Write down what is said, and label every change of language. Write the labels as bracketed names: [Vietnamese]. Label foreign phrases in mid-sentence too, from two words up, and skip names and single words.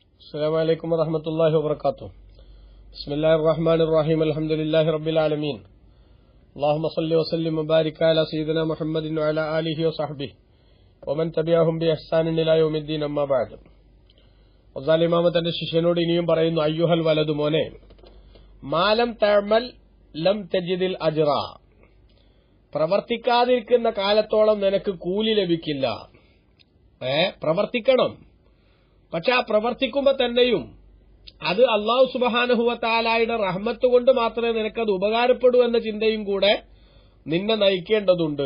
[Arabic] السلام عليكم ورحمة الله وبركاته. بسم الله الرحمن الرحيم. الحمد لله رب العالمين. اللهم صل وسلم وبارك على سيدنا محمد وعلى آله وصحبه ومن تبعهم بإحسان إلى يوم الدين. أما بعد. [Malayalam] വസാലി ഇമാമ തന്റെ ശിഷ്യനോട് ഇനിയും പറയുന്നു, [Arabic] أيها الولد [Malayalam] മോനെ, [Arabic] ما لم تعمل لم تجد الأجر, [Malayalam] പ്രവർത്തിക്കാതിരിക്കുന്ന കാലത്തോളം നിനക്ക് കൂലി ലഭിക്കില്ല. പ്രവർത്തിക്കണം, പക്ഷെ ആ പ്രവർത്തിക്കുമ്പോ തന്നെയും അത് അല്ലാഹു [Arabic] سبحانه وتعالى [Malayalam] റഹ്മത്ത് കൊണ്ട് മാത്രമേ നിനക്കത് ഉപകാരപ്പെടൂ എന്ന ചിന്തയും കൂടെ നിന്നെ നയിക്കേണ്ടതുണ്ട്.